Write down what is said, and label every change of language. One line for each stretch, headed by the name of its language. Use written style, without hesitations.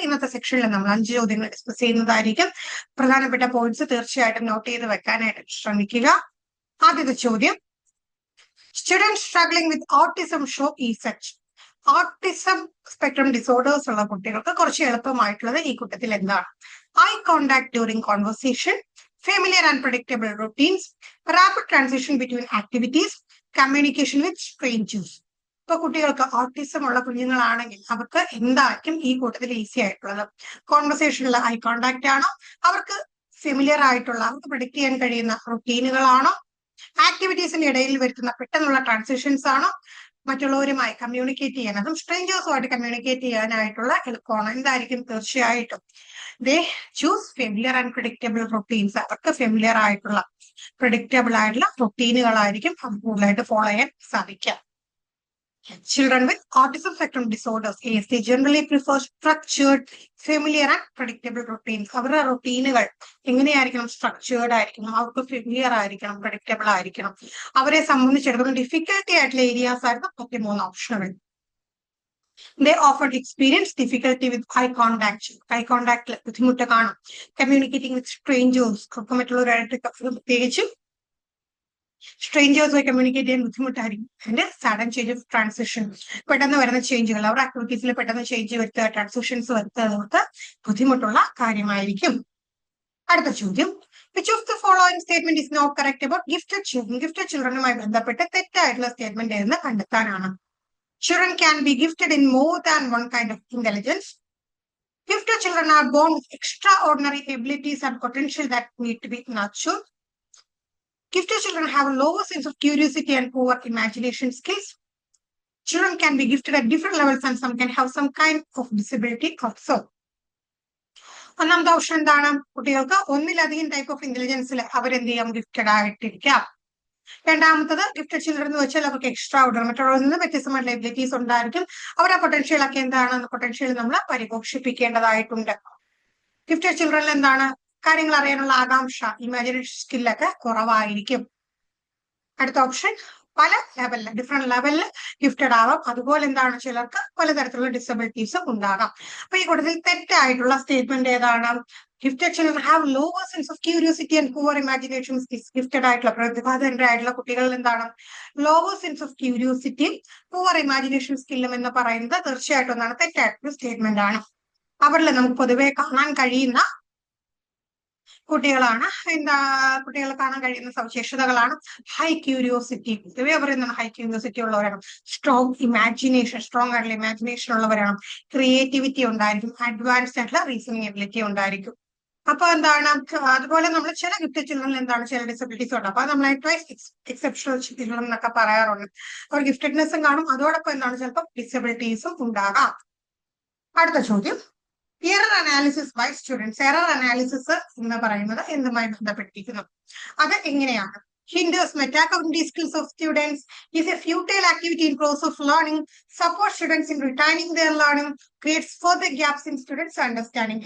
Malayalam: ഇന്നത്തെ സെക്ഷനിൽ നമ്മൾ 5 ചോദ്യങ്ങൾ ഡിസ്കസ് ചെയ്യുന്നതായിരിക്കും. പ്രധാനപ്പെട്ട പോയിന്റ്സ് തീർച്ചയായിട്ടും നോട്ട് ചെയ്ത് വെക്കാനായിട്ട് ശ്രമിക്കുക. ആദ്യത്തെ ചോദ്യം,
English: Student struggling with autism show ഈ such.
Malayalam: ഓട്ടിസം സ്പെക്ട്രം ഡിസോർഡേഴ്സ് ഉള്ള കുട്ടികൾക്ക് കുറച്ച് എളുപ്പമായിട്ടുള്ളത് ഈ കൂട്ടത്തിൽ എന്താണ്?
English: Eye contact during conversation, familiar and predictable routines, rapid transition between activities, communication with strangers.
Malayalam: ഇപ്പൊ കുട്ടികൾക്ക് ഓട്ടിസം ഉള്ള കുഞ്ഞുങ്ങളാണെങ്കിൽ അവർക്ക് എന്തായിരിക്കും ഈ കൂട്ടത്തിൽ ഈസി ആയിട്ടുള്ളത്? കോൺവെർസേഷനിൽ ഐ കോണ്ടാക്ട് ആണോ? അവർക്ക് ഫെമിലിയർ ആയിട്ടുള്ള, അവർക്ക് പ്രെഡിക്ട് ചെയ്യാൻ കഴിയുന്ന റുട്ടീനുകളാണോ? ആക്ടിവിറ്റീസിന്റെ ഇടയിൽ വരുത്തുന്ന പെട്ടെന്നുള്ള ട്രാൻസിഷൻസ് ആണോ? മറ്റുള്ളവരുമായി കമ്മ്യൂണിക്കേറ്റ് ചെയ്യാൻ, അതും സ്ട്രേഞ്ചേഴ്സുമായിട്ട് കമ്മ്യൂണിക്കേറ്റ് ചെയ്യാനായിട്ടുള്ള എളുപ്പമാണ്. എന്തായിരിക്കും? തീർച്ചയായിട്ടും
English: They choose familiar and predictable routines.
Malayalam: അവർക്ക് ഫെമിലിയർ ആയിട്ടുള്ള, പ്രെഡിക്റ്റബിൾ ആയിട്ടുള്ള റൊട്ടീനുകളായിരിക്കും കൂടുതലായിട്ട് ഫോളോ ചെയ്യാൻ സാധിക്കുക.
English: Children with autism spectrum disorders, ASD, generally prefer structured, familiar and predictable routines.
Malayalam: അവരുടെ റൊട്ടീനുകൾ എങ്ങനെയായിരിക്കണം? സ്ട്രക്ചേർഡ് ആയിരിക്കണം, അവർക്ക് ഫെമിലിയർ ആയിരിക്കണം, പ്രഡിക്റ്റബിൾ ആയിരിക്കണം. അവരെ സംബന്ധിച്ചിടത്തോളം ഡിഫിക്കൽട്ടി ആയിട്ടുള്ള ഏരിയാസ് ആയിരുന്നു 13 ഓപ്ഷനുകൾ.
English: They often experience difficulty with eye contact.
Malayalam: I കോണ്ടാക്ടിൽ ബുദ്ധിമുട്ട് കാണും.
English: communicating with strangers,
Malayalam: മറ്റുള്ളവരായിട്ട് പ്രത്യേകിച്ചും സ്ട്രേഞ്ചേഴ്സുമായി കമ്മ്യൂണിക്കേറ്റ് ചെയ്യാൻ ബുദ്ധിമുട്ടായിരിക്കും. അതിന്റെ
English: sudden change of transition,
Malayalam: പെട്ടെന്ന് വരുന്ന ചേഞ്ചുകൾ, അവരുടെ ആക്ടിവിറ്റീസിൽ പെട്ടെന്ന് ചേഞ്ച് വരുത്തുക, ട്രാൻസിഷൻസ് വരുത്തുക ബുദ്ധിമുട്ടുള്ള കാര്യമായിരിക്കും. അടുത്ത ചോദ്യം,
English: Which of the following statement is not correct about gifted children?
Malayalam: Gifted ചിൽഡ്രനുമായി ബന്ധപ്പെട്ട് തെറ്റായിട്ടുള്ള സ്റ്റേറ്റ്മെന്റ് എന്ന് കണ്ടെത്താനാണ്.
English: Children can be gifted in more than one kind of intelligence. Gifted children are born with extraordinary abilities and potential that need to be nurtured. Gifted children have a lower sense of curiosity and poor imagination skills. Children can be gifted at different levels and some can have some kind of disability also.
Malayalam: ഒന്നാമത്തെ option എന്താണ്? കുട്ടികൾക്ക് ഒന്നിലധികം
English: type of ഇന്റലിജൻസിൽ
Malayalam: അവരെന്ത് ചെയ്യാം? Gifted ആയിട്ടിരിക്കാം. രണ്ടാമത്തത്, gifted children എന്ന് വെച്ചാൽ അവർക്ക് എക്സ്ട്രാ ഓർഡർ, മറ്റുള്ളവരിൽ നിന്ന് വ്യത്യസ്തമായിട്ടുള്ള എബിലിറ്റീസ് ഉണ്ടായിരിക്കും. അവരുടെ പൊട്ടൻഷ്യൽ ഒക്കെ എന്താണ്? പൊട്ടൻഷ്യൽ നമ്മൾ പരിപോഷിപ്പിക്കേണ്ടതായിട്ടുണ്ട്. ഗിഫ്റ്റഡ് ചിൽഡ്രനിൽ എന്താണ്? കാര്യങ്ങൾ അറിയാനുള്ള ആകാംക്ഷ, ഇമാജിനേഷൻ സ്കില്ലൊക്കെ കുറവായിരിക്കും. അടുത്ത ഓപ്ഷൻ, പല ലെവലിൽ, ഡിഫറെന്റ് ലെവലിൽ ഗിഫ്റ്റഡ് ആവാം. അതുപോലെ എന്താണ്? ചിലർക്ക് പലതരത്തിലുള്ള ഡിസബിലിറ്റീസും ഉണ്ടാകാം. അപ്പൊ ഈ കൂട്ടത്തിൽ തെറ്റായിട്ടുള്ള സ്റ്റേറ്റ്മെന്റ് ഏതാണ്?
English: Gifted children have lower sense of curiosity and poor imagination skills.
Malayalam: Gifted ആയിട്ടുള്ള, പ്രതിഭാധനരായിട്ടുള്ള കുട്ടികളിൽ എന്താണ്?
English: lower sense of ക്യൂരിയോസിറ്റിയും poor imagination സ്കില്ലും
Malayalam: എന്ന് പറയുന്നത് തീർച്ചയായിട്ടും എന്താണ്? തെറ്റായിട്ടുള്ള സ്റ്റേറ്റ്മെന്റ് ആണ്. അവരിൽ നമുക്ക് പൊതുവെ കാണാൻ കഴിയുന്ന കുട്ടികളാണ് കുട്ടികൾ കാണാൻ കഴിയുന്ന സവിശേഷതകളാണ് ഹൈ ക്യൂരിയോസിറ്റി. പൊതുവെ അവർ എന്താണ്? ഹൈ ക്യൂരിയോസിറ്റി ഉള്ളവരാണ്. സ്ട്രോങ് ഇമാജിനേഷൻ, സ്ട്രോങ് ആയിട്ടുള്ള ഇമാജിനേഷൻ ഉള്ളവരാണ്. ക്രിയേറ്റിവിറ്റി ഉണ്ടായിരിക്കും. അഡ്വാൻസ്ഡ് ആയിട്ടുള്ള റീസണിങ് എബിലിറ്റി ഉണ്ടായിരിക്കും. അപ്പൊ എന്താണ്? അതുപോലെ നമ്മൾ ചില ഗിഫ്റ്റഡ് ചിൽഡ്രനിൽ എന്താണ്? ചില ഡിസബിലിറ്റീസ് ഉണ്ട്. അപ്പൊ നമ്മൾ എക്സെപ്ഷണൽ ചിൽഡ്രൻ എന്നൊക്കെ പറയാറുണ്ട്. അവർ ഗിഫ്റ്റഡ്നെസ്സും കാണും, അതോടൊപ്പം എന്താണ്? ചിലപ്പോൾ ഡിസബിലിറ്റീസും ഉണ്ടാകാം. അടുത്ത ചോദ്യം,
English: Error analysis by students.
Malayalam: Error analysis എന്ന് പറയുന്നത് എന്തുമായി ബന്ധപ്പെട്ടിരിക്കുന്നു? അത് എങ്ങനെയാണ്?
English: hinders metacognitive skills of students, is a futile activity in process of learning, supports students in retaining their learning, creates further gaps in students' understanding.